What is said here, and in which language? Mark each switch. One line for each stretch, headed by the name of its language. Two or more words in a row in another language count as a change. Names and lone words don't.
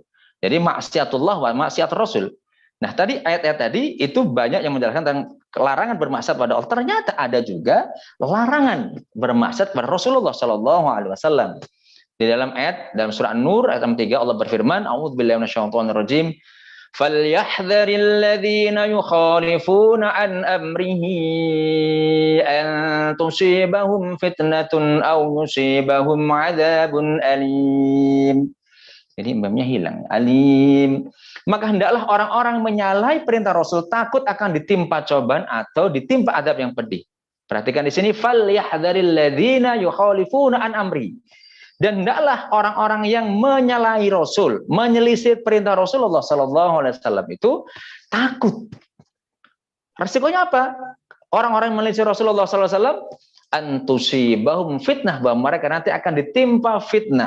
Indonesian: Jadi
Arabic: معصية الله ومعصية الرسول.
Indonesian: Nah, tadi ayat-ayat tadi itu banyak yang menjelaskan tentang larangan bermaksiat pada Allah. Ternyata ada juga larangan bermaksiat pada Rasulullah
Arabic: صلى الله عليه وسلم.
Indonesian: Di dalam dalam surah An-Nur ayat 3 Allah berfirman,
Arabic: "أعوذ بالله من الشيطان الرجيم. فليحذر الذين يخالفون عن أمره أن تصيبهم فتنة أو يصيبهم عذاب أليم."
Indonesian: Jadi imamnya hilang. Alim. Maka hendaklah orang-orang menyalahi perintah Rasul takut akan ditimpa cobaan atau ditimpa adab yang pedih. Perhatikan di sini,
Arabic: فليحذر الذين يخالفون عن أمر.
Indonesian: Dan hendaklah orang-orang yang menyalahi Rasul, menyelisih perintah Rasulullah
Arabic: صلى الله عليه وسلم
Indonesian: itu takut. Resikonya apa? Orang-orang yang menyelisih Rasulullah
Arabic: صلى الله عليه وسلم أن تصيبهم فتنة,
Indonesian: bahwa mereka nanti akan ditimpa fitnah.